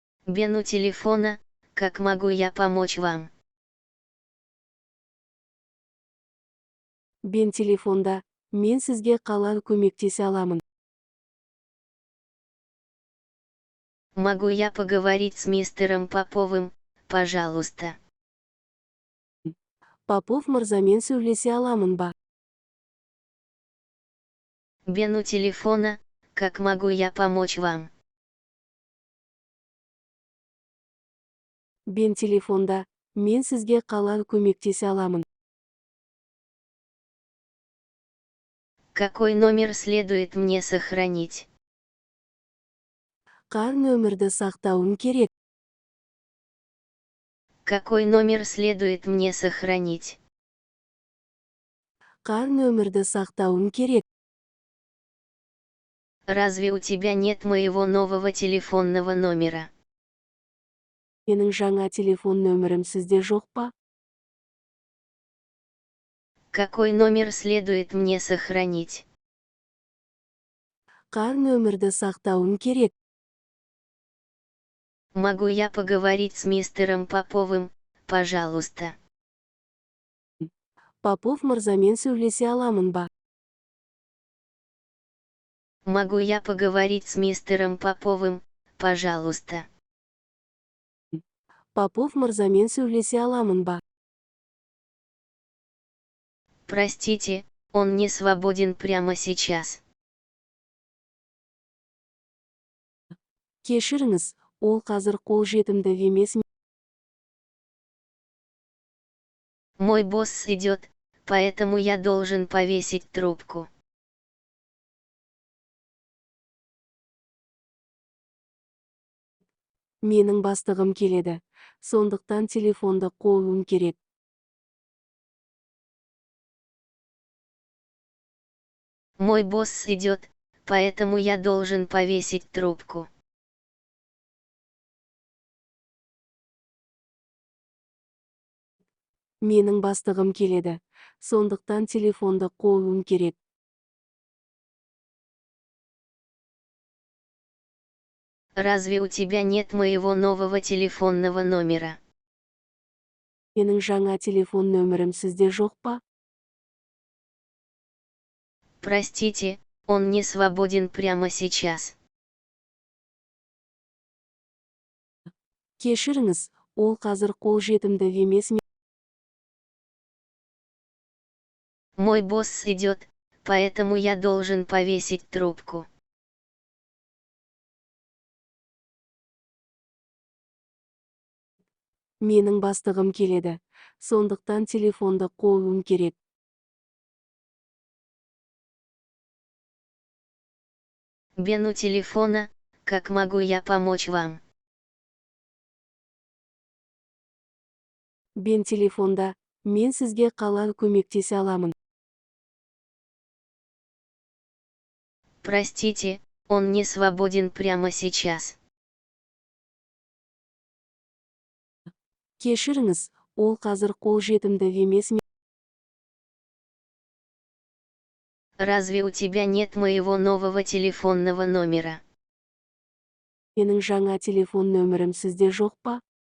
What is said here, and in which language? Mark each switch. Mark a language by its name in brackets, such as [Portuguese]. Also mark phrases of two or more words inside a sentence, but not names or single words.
[Russian] Бену телефона, как могу я помочь вам? [Kazakh] Бен телефонда, мен сізге қалай көмектесе аламын? [Russian] Могу я поговорить с мистером Поповым, пожалуйста? [Kazakh] Попов мырзамен сөйлесе аламын ба? [Russian] Бену телефона, как могу я помочь вам? [Kazakh] Бен телефонда, мен сізге қалай көмектесе аламын? [Russian] Какой номер следует мне сохранить? [Kazakh] Қай нөмірді сақтауым керек? [Russian] Какой номер следует мне сохранить? [Kazakh] Қай нөмірді сақтауым керек? [Russian] Разве у тебя нет моего нового телефонного номера? [Kazakh] Менің жаңа телефон нөмірім сізде жоқ па? [Russian] Какой номер следует мне сохранить? [Kazakh] Қай нөмірді сақтауым керек? [Russian] Могу я поговорить с мистером Поповым, пожалуйста? [Kazakh] Попов мырзамен сөйлесе аламын ба? [Russian] Могу я поговорить с мистером Поповым, пожалуйста? [Kazakh] Попов мырзамен сөйлесе аламын ба? [Russian] Простите, он не свободен прямо сейчас. [Kazakh] Кешіріңіз, ол қазір қолжетімді емес. [Russian] Мой босс идет, поэтому я должен повесить трубку. [Kazakh] Менің бастығым келеді, сондықтан телефонды қоюым керек. [Russian] Мой босс идет, поэтому я должен повесить трубку. [Kazakh] Менің бастығым келеді, сондықтан телефонды қоюым керек. [Russian] Разве у тебя нет моего нового телефонного номера? [Kazakh] Менің жаңа телефон нөмірім сізде жоқ па? [Russian] Простите, он не свободен прямо сейчас. [Kazakh] Кешіріңіз, ол қазір қолжетімді емес. [Russian] Мой босс идет, поэтому я должен повесить трубку. [Kazakh] Менің бастығым келеді, сондықтан телефонды қоюым керек. [Russian] Бену телефона, как могу я помочь вам? [Kazakh] Бен телефонда, мен сізге қалай көмектесе аламын? [Russian] Простите, он не свободен прямо сейчас. [Kazakh] Кешіріңіз, ол қазір қолжетімді емес. [Russian] Разве у тебя нет моего нового телефонного номера? [Kazakh] Менің жаңа телефон нөмірім сізде жоқ па?